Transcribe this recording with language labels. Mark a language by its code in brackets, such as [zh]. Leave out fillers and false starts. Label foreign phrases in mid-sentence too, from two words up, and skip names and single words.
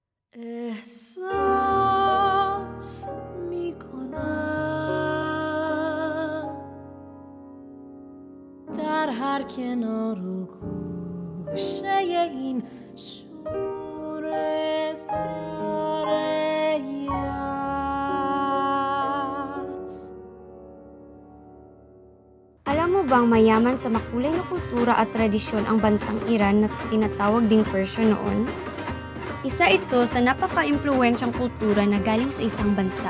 [fa] احساس میکنم در هر کنار و گوشه این شور [tl] Alam mo bang mayaman sa makulay na kultura at tradisyon ang bansang Iran na tinatawag ding Persia noon? Isa ito sa napaka-impluwensyang kultura na galing sa isang bansa.